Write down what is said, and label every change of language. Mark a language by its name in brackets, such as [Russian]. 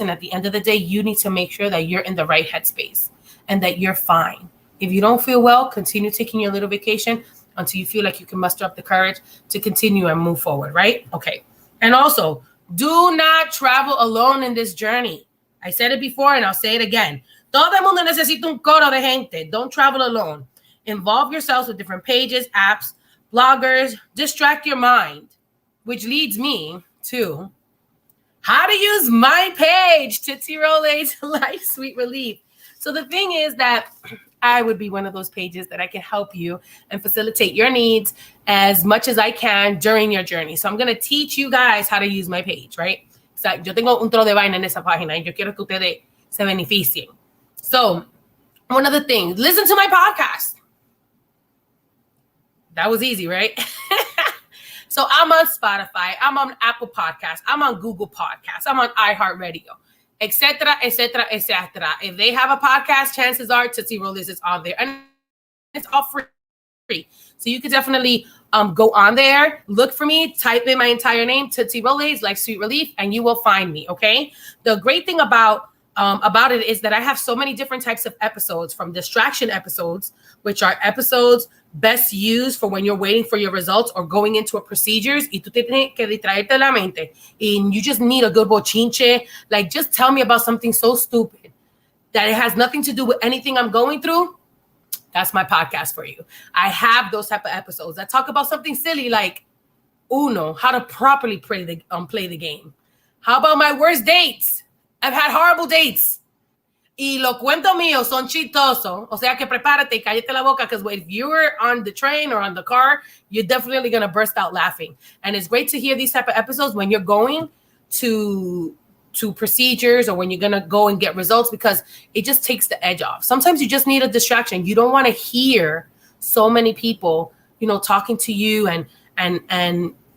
[English] And at the end of the day, you need to make sure that you're in the right headspace and that you're fine. If you don't feel well, continue taking your little vacation until you feel like you can muster up the courage to continue and move forward, right? Okay. And also, do not travel alone in this journey. I said it before and I'll say it again. [Spanish] Todo el mundo necesita un coro de gente. [English] Don't travel alone. Involve yourselves with different pages, apps, bloggers. Distract your mind, which leads me to how to use my page, Tootsie Rolaids Life Sweet Relief. So the thing is that I would be one of those pages that I can help you and facilitate your needs as much as I can during your journey. So I'm going to teach you guys how to use my page, right? So [Spanish] yo tengo un tro de vaina en esa página y yo quiero que ustedes se beneficien. [English] So one of the things, listen to my podcast. That was easy, right? So I'm on Spotify, I'm on Apple Podcasts, I'm on Google Podcasts, I'm on iHeartRadio, etc., etc., etc. If they have a podcast, chances are Tootsie Rolaids is on there, and it's all free. So you could definitely go on there, look for me, type in my entire name, Tootsie Rolaids, like Sweet Relief, and you will find me. Okay. The great thing about it is that I have so many different types of episodes, from distraction episodes, which are episodes best used for when you're waiting for your results or going into a procedures [Spanish] y tú tienes que distraerte la mente [English] and you just need a good bochinche. Like, just tell me about something so stupid that it has nothing to do with anything I'm going through. That's my podcast for you. I have those type of episodes that talk about something silly like Uno, how to properly play the game. How about my worst dates? I've had horrible dates. [Spanish] Y los cuentos míos son chistosos. O sea que prepárate y cállate la boca, [English] because if you're on the train or on the car, you're definitely going to burst out laughing. And it's great to hear these type of episodes when you're going to procedures or when you're going to go and get results, because it just takes the edge off. Sometimes you just need a distraction. You don't want to hear so many people, talking to you and